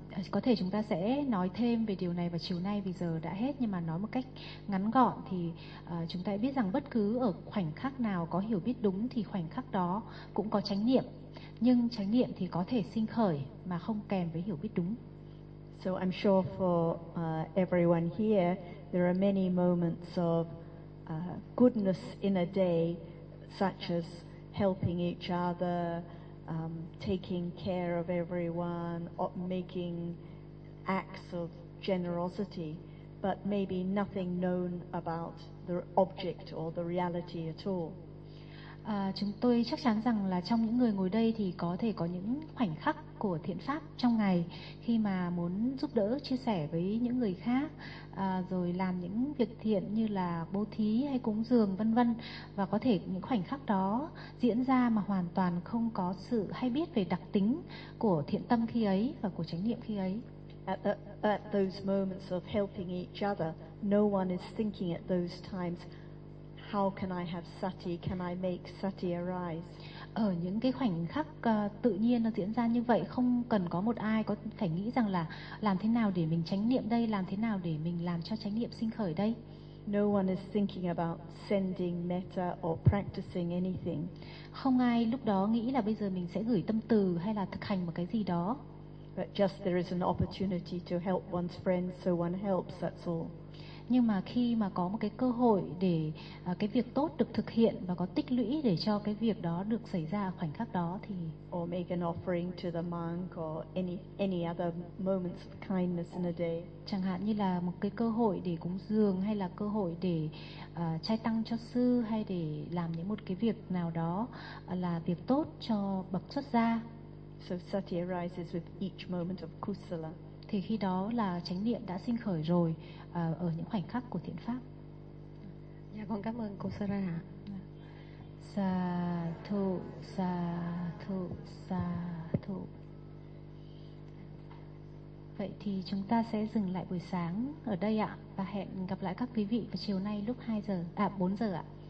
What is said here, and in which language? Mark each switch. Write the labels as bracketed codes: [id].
[vi] Có thể chúng ta sẽ nói thêm về điều này vào chiều nay vì giờ đã hết, nhưng mà nói một cách ngắn gọn thì chúng ta biết rằng bất cứ ở khoảnh khắc nào có hiểu biết đúng thì khoảnh khắc đó cũng có chánh niệm. Nhưng chánh niệm thì có thể sinh khởi mà không kèm với hiểu biết đúng. [en] So I'm sure for everyone here, there are many moments of goodness in a day, such as helping each other, taking care of everyone, making acts of generosity, but maybe nothing known about the object or the reality at all. [vi] Chúng tôi chắc chắn rằng là trong những người ngồi đây thì có thể có những khoảnh khắc của thiện pháp trong ngày, khi mà muốn giúp đỡ, chia sẻ với những người khác, rồi làm những việc thiện như là bố thí hay cúng dường vân vân, và có thể những khoảnh khắc đó diễn ra mà hoàn toàn không có sự hay biết về đặc tính của thiện tâm khi ấy và của chánh niệm khi ấy. [en] At those moments of helping each other, no one is thinking at those times, how can I have sati? Can I make sati arise? [vi] Ở những cái khoảnh khắc tự nhiên nó diễn ra như vậy, không cần có một ai có phải nghĩ rằng là làm thế nào để mình chánh niệm đây, làm thế nào để mình làm cho chánh niệm sinh khởi đây. [en] No one is thinking about sending metta or practicing anything. [vi] Không ai lúc đó nghĩ là bây giờ mình sẽ gửi tâm từ hay là thực hành một cái gì đó. [en] But just there is an opportunity to help one's friend, so one helps, that's all. [vi] Nhưng mà khi mà có một cái cơ hội để cái việc tốt được thực hiện và có tích lũy để cho cái việc đó được xảy ra khoảnh khắc đó thì [en] or make an offering to the monk or any other moments of kindness in a day. [vi] Chẳng hạn như là một cái cơ hội để cúng dường hay là cơ hội để trai tăng cho sư hay để làm những một cái việc nào đó là việc tốt cho bậc xuất gia. [en] So sati arises with each moment of kusala. [vi] Thì khi đó là chánh niệm đã sinh khởi rồi ở những khoảnh khắc của thiện pháp. Dạ con cảm ơn cô Sara. [pi] Sa thu sa thu sa thu. [vi] Vậy thì chúng ta sẽ dừng lại buổi sáng ở đây ạ và hẹn gặp lại các quý vị vào chiều nay lúc 2 giờ à 4 giờ ạ.